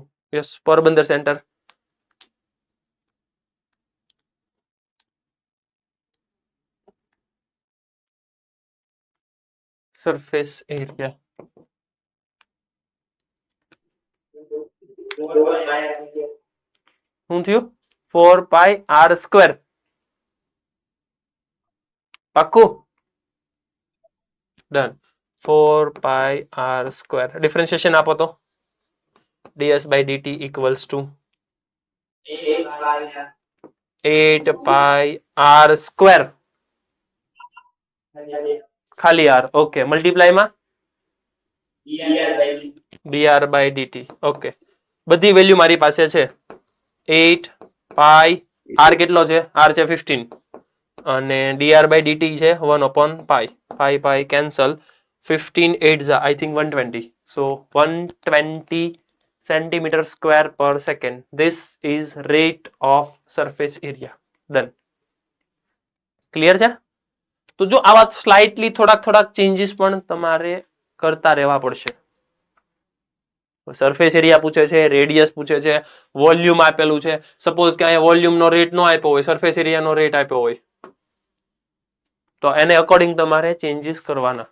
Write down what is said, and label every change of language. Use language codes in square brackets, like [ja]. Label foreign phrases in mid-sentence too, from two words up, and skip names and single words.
[gu] યસ, પોરબંદર સેન્ટર. [en] surface area [gu] શું થયું? [en] 4 pi r square. પાક્કું? ડન. 4 pi r square. [gu] ડિફરન્શિએશન આપો તો. [en] ds/dt equals to 8 pi r square. [gu] ખાલી r. ઓકે, મલ્ટીપ્લાયમાં [en] dr by dt. [gu] ઓકે, બધી વેલ્યુ મારી પાસે છે. 8 [en] pi r [gu] કેટલો છે? r છે 15 અને [en] dr by dt [gu] છે 1/પાઈ. [en] pi pi cancel. 15 8 I think 120. So 120 centimeter square per second. This is rate of surface area. Done. [gu] ક્લિયર છે? તો જો આવા સ્લાઇટલી થોડાક ચેન્જીસ પણ તમારે કરતા રહેવા પડશે. [en] surface area [gu] પૂછે છે, રેડિયસ પૂછે છે, વોલ્યુમ આપેલું છે. સપોઝ કે અહીંયા વોલ્યુમનો રેટ નો આપ્યો હોય, [en] surface areaનો [gu] રેટ આપ્યો હોય, તો એને અકોર્ડિંગ તમારે ચેન્જીસ કરવાના.